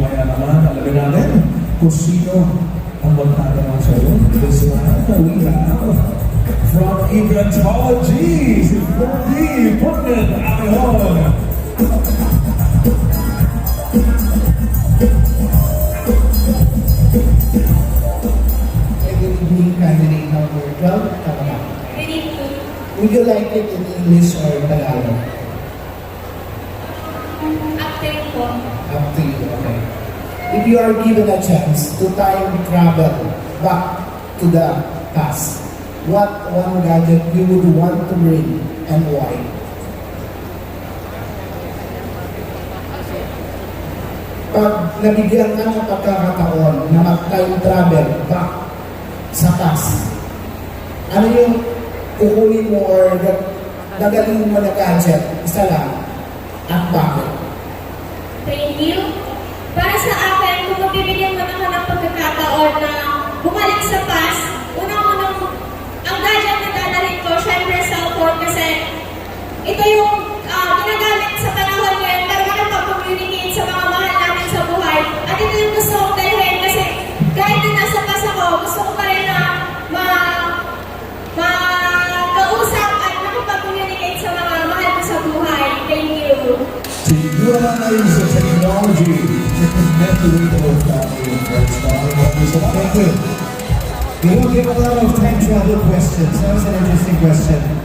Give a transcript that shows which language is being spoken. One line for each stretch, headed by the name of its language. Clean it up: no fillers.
Filipino: Kaya naman, alamin natin kung sino ang magtatanong sa iyo.
English: This one, we have from Eventology, si Ferdy Portman Amihon. Good evening, candidate number 12.
Filipino: Tama ba?
English: Ready to Would you like it in English or Tagalog?
Filipino: Acting po.
English: Up to you, okay. If you are given a chance to time travel back to the past, what one gadget you would want to bring and why?
Filipino: Pag nabigyan ka ng pagkakataon na mag-time travel back sa task, ano yung kukunin mo or gagaling mo na gadget? Isa lang. At bakit?
English: Thank you.
Filipino: Para sa akin, kung mabibigyan mo naman ng pagkakataon na bumalik sa past, unang-unang, ang gadget na dadalhin ko, syempre cellphone, kasi ito yung ginagamit sa panahon ngayon para makapag-communicate sa mga mahal natin sa buhay. At ito yung gusto kong dalhin kasi kahit na nasa past ako, gusto ko pa rin na makausap at makapag-communicate sa mga mahal ko sa buhay.
English: Thank you. To utilize the technology to connect the whole family and friends. Thank you. We don't give a lot of time to other questions. That was an interesting question.